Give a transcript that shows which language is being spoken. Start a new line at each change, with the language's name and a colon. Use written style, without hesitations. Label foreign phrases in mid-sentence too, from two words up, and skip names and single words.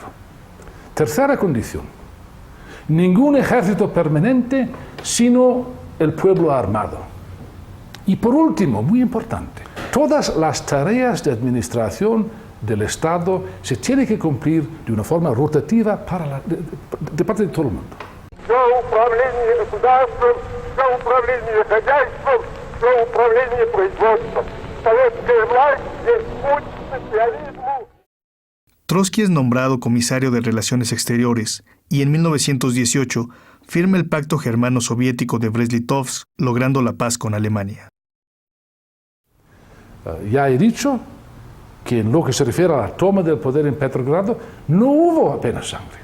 Spanish: Tercera condición: ningún ejército permanente, sino el pueblo armado. Y por último, muy importante, todas las tareas de administración del Estado se tienen que cumplir de una forma rotativa de parte de todo el mundo.
Russian: Все управление государством, все управление хозяйством, все управление производством. Советская власть есть путь к социализму.
Spanish: Trotsky es nombrado comisario de Relaciones Exteriores y en 1918 firma el Pacto Germano-Soviético de Brest-Litovsk, logrando la paz con Alemania. Ya he dicho que en lo que se refiere a la toma del poder en Petrogrado no hubo apenas sangre.